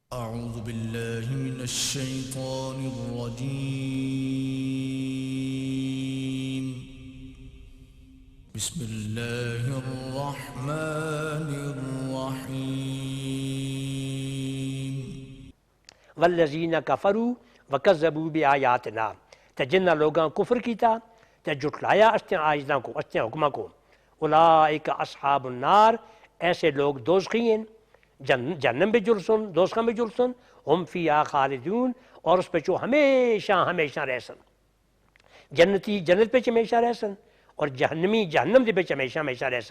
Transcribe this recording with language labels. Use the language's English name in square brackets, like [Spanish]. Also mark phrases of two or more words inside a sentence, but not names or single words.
[Arabic] أعوذ بالله من الشيطان الرجيم. بسم الله الرحمن الرحيم. والذین کفروا وکذبوا بآیاتنا، [Saraiki] تے جنہ لوگاں کفر کیتا تے جھٹلایا استے آیتاں کو، استے حکماں کو، [Arabic] اولئک اصحاب النار، [Saraiki] ایسے لوگ دوزخی ہیں، جہنم بھی جلسن، دوزخاں بھی جلسن، [Arabic] ہم فیہا خالدون، [Saraiki] اور اس پہ جو ہمیشہ ہمیشہ رہسن، جنتی جنت پہ ہمیشہ رہسن اور جہنمی جہنم دے پہ ہمیشہ ہمیشہ رہسن۔